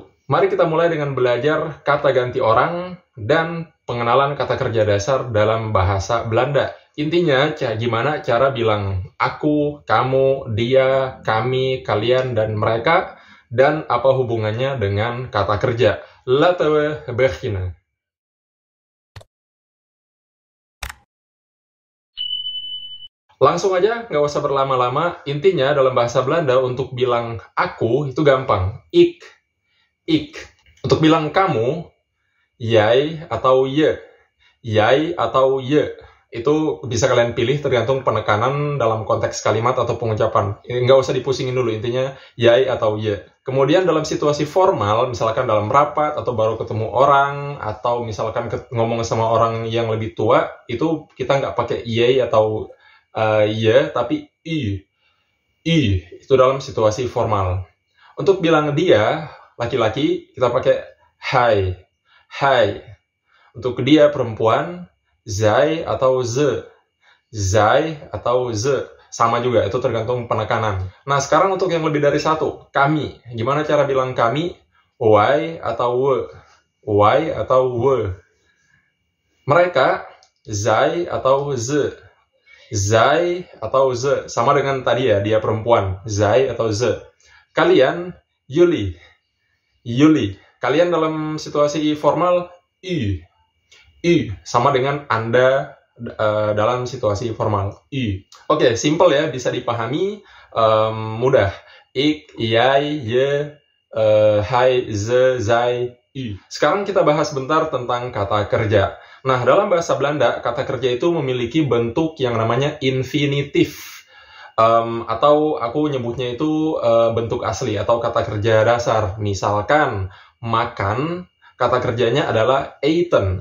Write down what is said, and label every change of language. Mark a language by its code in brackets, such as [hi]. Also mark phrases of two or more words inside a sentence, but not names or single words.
[id] Mari kita mulai dengan belajar kata ganti orang dan pengenalan kata kerja dasar dalam bahasa Belanda. Intinya, gimana cara bilang aku, kamu, dia, kami, kalian, dan mereka, dan apa hubungannya dengan kata kerja. [nl] Laten we beginnen. [id] Langsung aja, nggak usah berlama-lama. Intinya dalam bahasa Belanda untuk bilang aku itu gampang. Ik. Untuk bilang kamu, jij atau je. Jij atau je. Itu bisa kalian pilih tergantung penekanan dalam konteks kalimat atau pengucapan. Nggak usah dipusingin dulu, intinya jij atau je. Kemudian dalam situasi formal, misalkan dalam rapat atau baru ketemu orang, atau misalkan ngomong sama orang yang lebih tua, itu kita nggak pakai jij atau ye, tapi i. Itu dalam situasi formal. Untuk bilang dia, laki-laki, kita pakai hai. Untuk dia perempuan, zij atau ze. Zij atau ze. Sama juga, itu tergantung penekanan. Nah, sekarang untuk yang lebih dari satu, kami. Gimana cara bilang kami? Wij atau we. Wij atau we. Mereka, zij atau ze. Zij atau ze. Sama dengan tadi ya, dia perempuan. Zij atau ze. Kalian, jullie. Kalian dalam situasi formal, u. Sama dengan Anda dalam situasi formal. U. Oke, simple ya, bisa dipahami. Mudah. [nl] Ik, jij, je, hij, ze, zij, u. [id] Sekarang kita bahas bentar tentang kata kerja. Nah, dalam bahasa Belanda, kata kerja itu memiliki bentuk yang namanya infinitif. Atau aku nyebutnya itu bentuk asli atau kata kerja dasar. Misalkan, makan, kata kerjanya adalah eten.